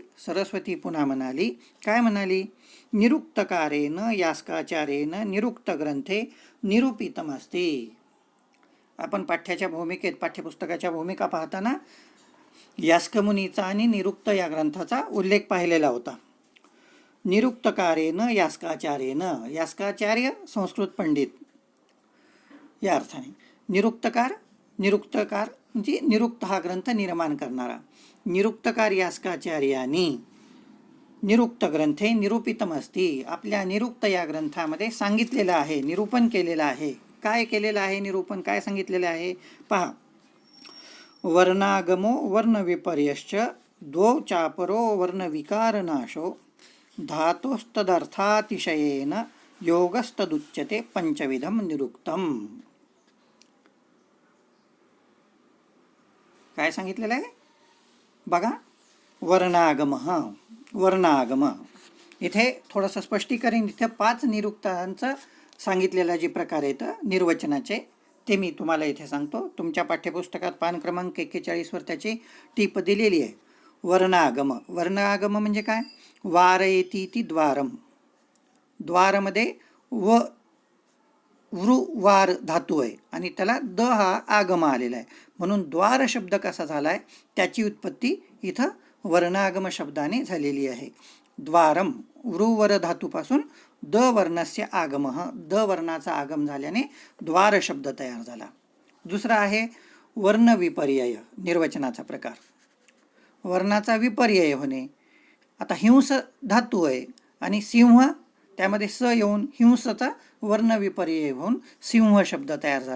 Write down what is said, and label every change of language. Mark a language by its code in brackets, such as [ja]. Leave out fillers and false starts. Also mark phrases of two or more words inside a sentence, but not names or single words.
[mr] सरस्वती पुन्हा म्हणाली. काय म्हणाली? [sa] निरुक्तकारेण यास्काचार्येण निरुक्त ग्रंथे निरूपितमस्ति. [mr] आपण पाठ्यपुस्तकाच्या भूमिका पाहताना यास्कमुनीचा आणि निरुक्त या ग्रंथाचा उल्लेख पाहिलेला होता. [sa] निरुक्तकारेण यास्काचार्येण. [mr] यास्काचार्य संस्कृत पंडित या अर्थाने. निरुक्तकार म्हणजे निरुक्त हा ग्रंथ निर्माण करणारा. [sa] निरुक्तकार यास्काचार्यानी निरुक्त ग्रंथे निरूपितम अस्ति. [mr] आपल्या निरुक्त या ग्रंथामध्ये सांगितलेलं आहे, निरूपण केलेलं आहे. काय केलेलं आहे निरूपण? काय सांगितलेलं आहे? पहा. [sa] वर्णागमो वर्णविपर्यश्च द्वौ चापरो वर्णविकारनाशो धातोस्तदर्थातिशयेन योगस्तदुच्यते पंचविधम निरुक्तम. [mr] काय सांगितलेलं आहे बघा? वर्णागम. इथे थोडंसं स्पष्टीकरण. इथे 5 निरुक्तांचं सांगितलेलं जे प्रकार आहेत निर्वचनाचे ते मी तुम्हाला इथे सांगतो. तुमच्या पाठ्यपुस्तकात पान क्रमांक 41वर त्याची टीप दिलेली आहे. वर्णागम म्हणजे काय? [sa] वारयेती द्वारम. [mr] द्वारमध्ये वार धातू आहे आणि त्याला द हा आगम आलेला आहे. म्हणून द्वार शब्द कसा झाला आहे त्याची उत्पत्ती इथं वर्णागम शब्दाने झालेली आहे. द्वारम वृवर धातूपासून [sa] द वर्णस्य आगम. [mr] द वर्णाचा आगम झाल्याने द्वार शब्द तयार झाला. दुसरा आहे वर्णविपर्यय, निर्वचनाचा प्रकार. वर्णाचा विपर्यय होणे. आता हिंस धातू आहे आणि सिंह त्यामध्ये स येऊन हिंसचा वर्णविपर्यय होऊन सिंह शब्द तयार झाला.